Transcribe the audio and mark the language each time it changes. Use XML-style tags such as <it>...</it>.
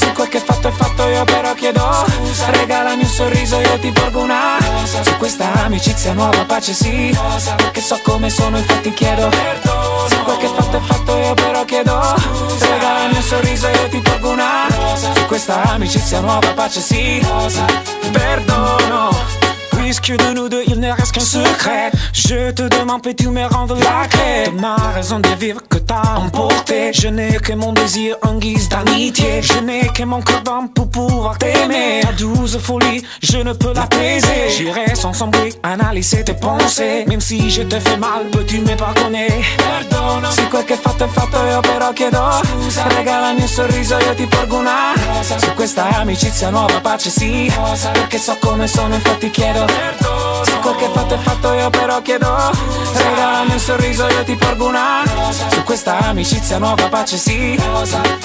<it>rispetto io però chiedo. Scusa, regalami un sorriso, io ti porgo una rosa. Su questa amicizia nuova pace sì, rosa. Perché so come sono, infatti chiedo perdono. Se quel che fatto è fatto io però chiedo. Scusa, regalami un sorriso, io ti porgo una rosa. Su questa amicizia nuova pace sì, rosa. Perdono.</it> <fr>Puisque de nous deux il ne reste qu'un secret, je te demande peux-tu me rendre la clé de ma raison de vivre que t'as emporté. Je n'ai que mon désir en guise d'amitié, je n'ai que mon cœur d'homme pour pouvoir t'aimer. Ta douce folie je ne peux l'apaiser, j'irai sans sembler analyser tes pensées. Même si je te fais mal peux-tu me pardonner.</fr> <it>Perdono. Si quel che fatto è fatto io però chiedo. Scusa, regalami un sorriso, io ti porgo una rosa. Su questa amicizia nuova pace sì, rosa. Perché so come sono, infatti chiedo. Perdono. Se quel che fatto è fatto io però chiedo. Scusa, regalami un sorriso, io ti porgo una rosa. Su questa amicizia nuova pace sì, rosa.</it>